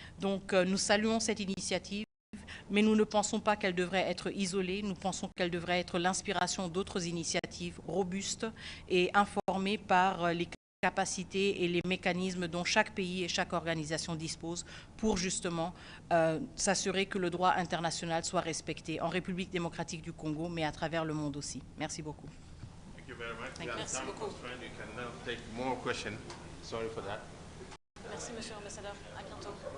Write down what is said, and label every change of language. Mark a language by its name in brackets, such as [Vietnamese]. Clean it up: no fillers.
[French] Donc nous saluons cette initiative, mais nous ne pensons pas qu'elle devrait être isolée, nous pensons qu'elle devrait être l'inspiration d'autres initiatives robustes et informées par les capacités et les mécanismes dont chaque pays et chaque organisation dispose pour justement s'assurer que le droit international soit respecté en République démocratique du Congo, mais à travers le monde aussi. Merci beaucoup. [English] Thank you very much. [French] Merci beaucoup. [English] You can now take more questions. Sorry for that. [French] Merci, Monsieur l'Ambassadeur. À bientôt.